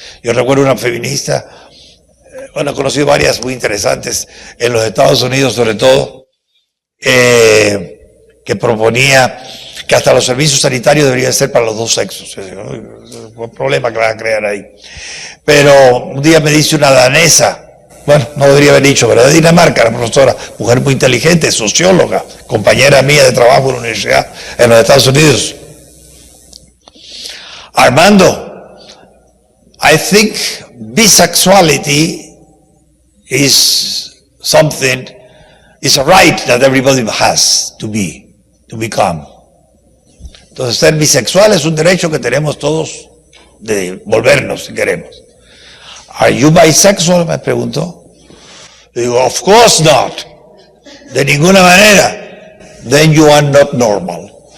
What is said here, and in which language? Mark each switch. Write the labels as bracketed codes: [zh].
[es] Yo recuerdo una feminista, he conocido varias muy interesantes en los Estados Unidos sobre todo, que proponía que hasta los servicios sanitarios deberían ser para los dos sexos. Es un problema que van a crear ahí. Pero un día me dice una danesa, bueno, no debería haber dicho, pero de Dinamarca, la profesora, mujer muy inteligente, socióloga, compañera mía de trabajo en la universidad en los Estados Unidos. [en] Armando, I think bisexuality is something, is a right that everybody has to become. [es] Entonces, ser bisexual es un derecho que tenemos todos de volvernos si queremos. [en] ¿Are you bisexual?, [es] me preguntó. Digo, [en] of course not. [es] De ninguna manera. [en] Then you are not normal.